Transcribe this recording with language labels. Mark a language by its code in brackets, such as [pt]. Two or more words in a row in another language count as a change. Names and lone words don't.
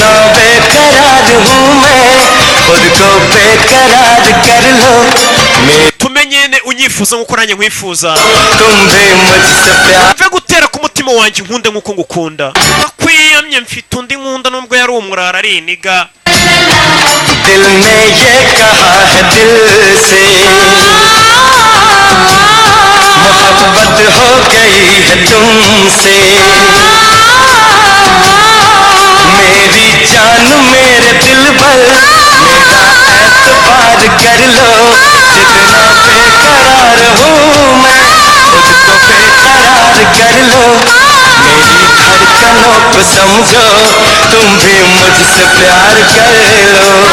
[rw] Tumenyene unyifuza nkuko nanjye nkwifuza. Mve gutera ku mutima wanjye nkunde nkuko ngukunda. Akwiyamye mfite undi nkunda nubwo yari umurara ari iniga. [hi] दिल ने ये कहा है दिल से मोहब्बत हो गई है तुमसे मेरी जान मेरे दिल भर मेरा एतबार कर लो जितना बेकरार हूँ मैं खुद को बेकरार कर लो मेरी धड़कनों को समझो तुम भी मुझसे प्यार कर लो